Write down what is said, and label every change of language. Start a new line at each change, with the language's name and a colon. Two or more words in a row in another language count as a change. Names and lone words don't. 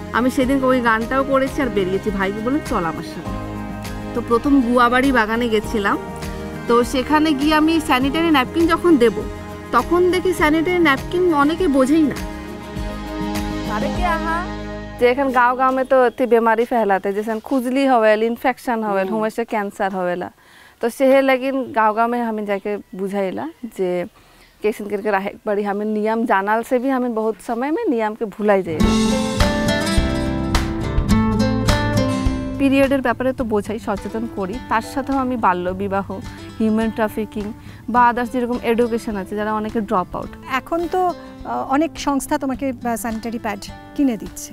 Bangla: আমি সেদিন ওই গানটাও করেছি আর বেরিয়েছি। ভাইকে বললাম চল আমার সাথে। তো প্রথম গুয়াবাড়ি বাগানে গেছিলাম। তো সেখানে গিয়ে আমি স্যানিটারি ন্যাপকিন যখন দেব, তখন দেখি স্যানিটারি ন্যাপকিন অনেকে বোঝেই না। যে এখন
Bhojpuri: गाँव गाँव में तो इतनी बीमारी फैलाते, जैसे खुजली होवेल, इन्फेक्शन होवेल, हमेशा कैंसर होवेला। तो सेहे लेकिन गाँव गाँव में हमें जाके बुझाइला जे कैसे करके रहे बड़ी हमें नियम जानल से भी हमें बहुत समय में नियम के भुलाई जाए।
Bangla: পিরিয়ডের ব্যাপারে তো বোঝাই, সচেতন করি, তার সাথেও আমি বাল্য বিবাহ, হিউম্যান ট্রাফিকিং বা আদার্স যেরকম এডুকেশন আছে, যারা অনেকে ড্রপ আউট। এখন তো অনেক সংস্থা তোমাকে স্যানিটারি প্যাড কিনে দিচ্ছে।